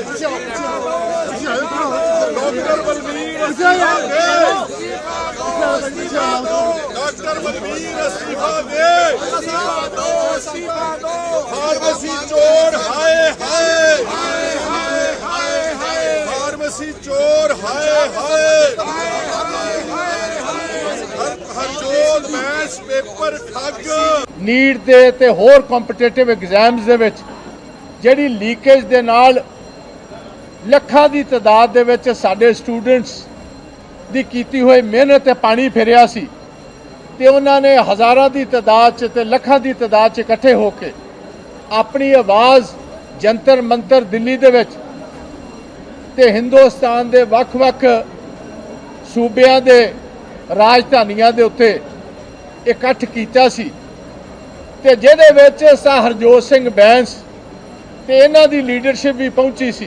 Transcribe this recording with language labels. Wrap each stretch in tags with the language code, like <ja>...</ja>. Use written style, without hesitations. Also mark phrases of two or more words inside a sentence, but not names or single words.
<hi>डॉक्टर बलबीर इस्तीफा दे, डॉक्टर बलबीर इस्तीफा दे, फार्मेसी चोर हाय हाय, फार्मेसी चोर हाय हाय, हरजोत बैंस पेपर ठग।</hi> <pa>नीट ਦੇ ਤੇ ਹੋਰ ਕੰਪੀਟੀਟਿਵ ਐਗਜ਼ਾਮਸ ਦੇ ਵਿੱਚ ਜਿਹੜੀ ਲੀਕੇਜ ਦੇ ਨਾਲ ਲੱਖਾਂ ਦੀ ਤਾਦਾਦ ਦੇ ਵਿੱਚ ਸਾਡੇ ਸਟੂਡੈਂਟਸ ਦੀ ਕੀਤੀ ਹੋਈ ਮਿਹਨਤ ਤੇ ਪਾਣੀ ਫਿਰਿਆ ਸੀ ਤੇ ਉਹਨਾਂ ਨੇ ਹਜ਼ਾਰਾਂ ਦੀ ਤਾਦਾਦ 'ਚ ਤੇ ਲੱਖਾਂ ਦੀ ਤਾਦਾਦ 'ਚ ਇਕੱਠੇ ਹੋ ਕੇ ਆਪਣੀ ਆਵਾਜ਼ ਜੰਤਰ ਮੰਤਰ ਦਿੱਲੀ ਦੇ ਵਿੱਚ ਤੇ ਹਿੰਦੁਸਤਾਨ ਦੇ ਵੱਖ-ਵੱਖ ਸੂਬਿਆਂ ਦੇ ਰਾਜਧਾਨੀਆਂ ਦੇ ਉੱਤੇ ਇਕੱਠ ਕੀਤਾ ਸੀ ਤੇ ਜਿਹਦੇ ਵਿੱਚ ਹਰਜੋਤ ਸਿੰਘ ਬੈਂਸ ਤੇ ਇਹਨਾਂ ਦੀ ਲੀਡਰਸ਼ਿਪ ਵੀ ਪਹੁੰਚੀ ਸੀ।</pa>